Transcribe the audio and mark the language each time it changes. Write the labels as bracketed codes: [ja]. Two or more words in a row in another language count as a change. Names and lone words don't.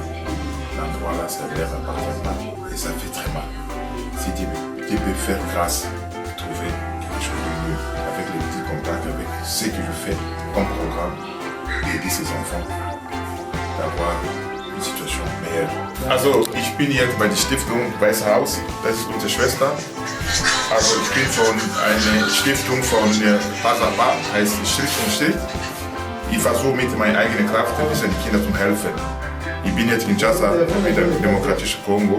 [fr] L'endroit là, ça ne leur appartient pas, et ça fait très mal. Si tu peux faire grâce, trouver quelque chose de mieux avec les petits contacts, avec ce que je fais comme programme, d'aider ces enfants d'avoir une [de] Situation mehr. Also ich bin jetzt bei der Stiftung Weiße Haus, das ist unsere Schwester. Also ich bin von einer Stiftung von Pasapa, heißt Schritt und Schritt. Ich versuche mit meiner eigenen Kraft ein bisschen die Kinder zu helfen. Ich bin jetzt in Kinshasa, mit dem Demokratischen Kongo.